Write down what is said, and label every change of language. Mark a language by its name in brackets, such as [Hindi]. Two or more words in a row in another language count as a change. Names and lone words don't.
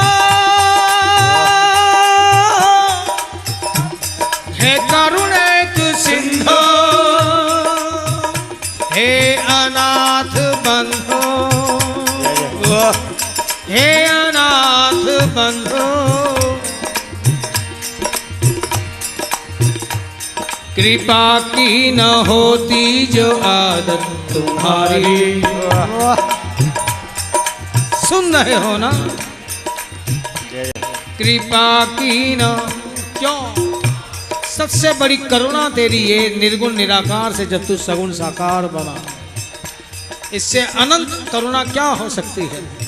[Hindi] हे करुणक सिंधो हे अनाथ बंधो हे अनाथ बंधो कृपा की न होती जो आदत तुम्हारी। सुन रहे हो ना? कृपा की न क्यों? सबसे बड़ी करुणा तेरी ये निर्गुण निराकार से जब तू सगुण साकार बना, इससे अनंत करुणा क्या हो सकती है?